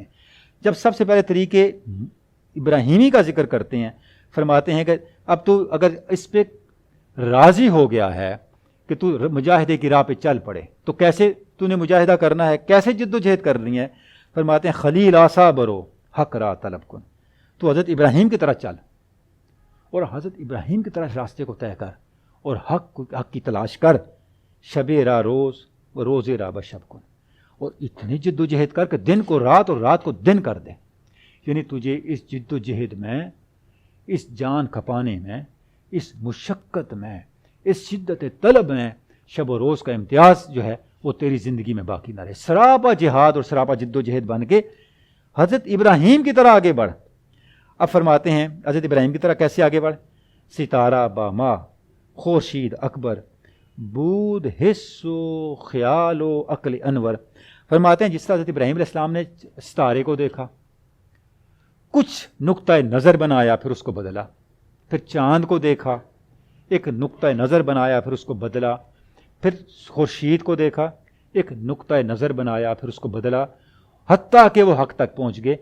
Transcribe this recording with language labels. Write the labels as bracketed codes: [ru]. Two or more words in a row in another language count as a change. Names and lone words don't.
[ur] جب سب سے پہلے طریق ابراہیمی کا ذکر کرتے ہیں، فرماتے ہیں کہ اب تو اگر اس پہ راضی ہو گیا ہے کہ تو مجاہدے کی راہ پہ چل پڑے، تو کیسے تو نے مجاہدہ کرنا ہے، کیسے جد و جہد کرنی ہے؟ فرماتے ہیں [fa] خلیل آسا برو حق را طلب کن، [ur] تو حضرت ابراہیم کی طرح چل اور حضرت ابراہیم کی طرح راستے کو طے کر اور حق کی تلاش کر، [fa] شب را روز و روز را بشب کن، [ur] اور اتنی جد و جہد کر کہ دن کو رات اور رات کو دن کر دے۔ یعنی تجھے اس جد و جہد میں، اس جان کھپانے میں، اس مشقت میں، اس شدت طلب میں شب و روز کا امتیاز جو ہے وہ تیری زندگی میں باقی نہ رہے۔ سراپا جہاد اور سراپا جد و جہد بن کے حضرت ابراہیم کی طرح آگے بڑھ۔ اب فرماتے ہیں حضرت ابراہیم کی طرح کیسے آگے بڑھ؟ [fa] ستارہ با ماں خورشید اکبر بود حس و خیال و عقل انور۔ [ur] فرماتے ہیں جس طرح حضرت ابراہیم علیہ السلام نے ستارے کو دیکھا، کچھ نقطہ نظر بنایا، پھر اس کو بدلا، پھر چاند کو دیکھا، ایک نقطہ نظر بنایا، پھر اس کو بدلا، پھر خورشید کو دیکھا، ایک نقطہ نظر بنایا، پھر اس کو بدلا، حتیٰ کہ وہ حق تک پہنچ گئے۔